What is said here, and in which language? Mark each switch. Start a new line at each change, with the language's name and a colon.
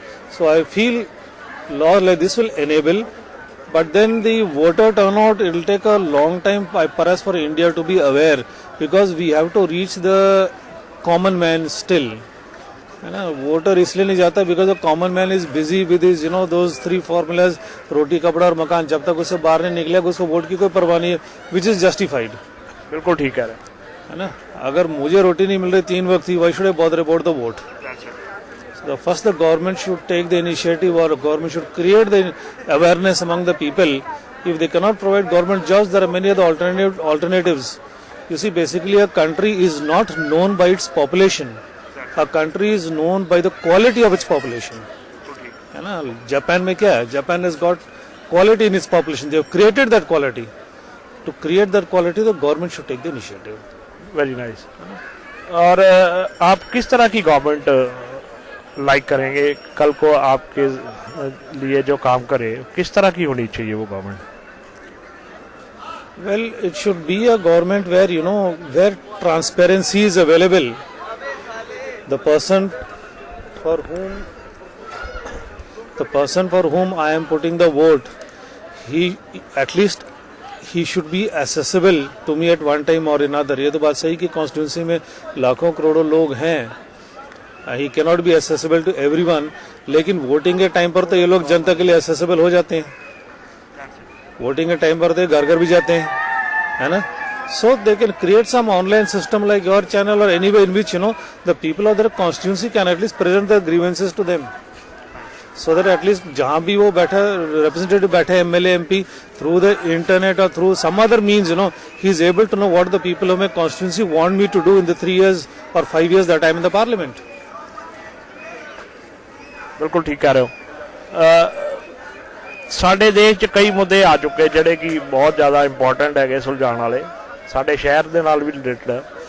English: So I feel law like this will enable, but then the voter turnout, it will take a long time perhaps for India to be aware, because we have to reach the common man still.
Hindi: है ना, voter इसलिए नहीं जाता
English: because the common man is busy with his those 3 formulas,
Hindi: रोटी कपड़ा और मकान। जब तक उससे बाहर नहीं निकलेगा उसको वोट की कोई परवाह नहीं है,
English: Which is justified.
Hindi: बिल्कुल ठीक है ना। अगर मुझे रोटी नहीं मिल रही 3 वक्त की,
English: Why should I bother about the vote? First the government should take the initiative और government should create the awareness among the people. If they cannot provide government jobs, there are many other alternatives. You see, basically a country is not known by its population, a country is known by the quality of its population.
Hindi: है ना, Japan में क्या है,
English: Japan has got quality in its population, they have created that quality. To create that quality the government should take the initiative. Very nice.
Hindi: और आप किस तरह की गवर्नमेंट लाइक करेंगे कल को आपके लिए जो काम करे, किस तरह की होनी चाहिए वो government?
English: Well, it should be a government where where transparency is available. The person for whom I am putting the vote, he should be accessible to me at one time or another.
Hindi: ये तो बात सही कि constituency में लाखों करोड़ों लोग हैं,
English: he cannot be accessible to everyone,
Hindi: लेकिन वोटिंग के टाइम पर तो ये लोग जनता के लिए accessible हो जाते हैं। वोटिंग के टाइम पर तो घर घर भी जाते हैं, है ना।
English: So they can create some online system like your channel or anywhere in which the people of their constituency can at least present their grievances to them, so that at least
Hindi: जहाँ भी वो बैठा
English: representative बैठे MLA MP, through the internet or through some other means he is able to know what the people of my constituency want me to do in the 3 years or 5 years that I am in the parliament.
Hindi: बिल्कुल ठीक कह रहे हो।
Punjabi: ਸਾਡੇ ਦੇਸ਼ 'ਚ ਕਈ ਮੁੱਦੇ ਆ ਚੁੱਕੇ ਜਿਹੜੇ ਕਿ ਬਹੁਤ ਜ਼ਿਆਦਾ ਇੰਪੋਰਟੈਂਟ ਹੈਗੇ ਸੁਲਝਾਉਣ ਵਾਲੇ, ਸਾਡੇ ਸ਼ਹਿਰ ਦੇ ਨਾਲ ਵੀ ਰਿਲੇਟਡ ਹੈ।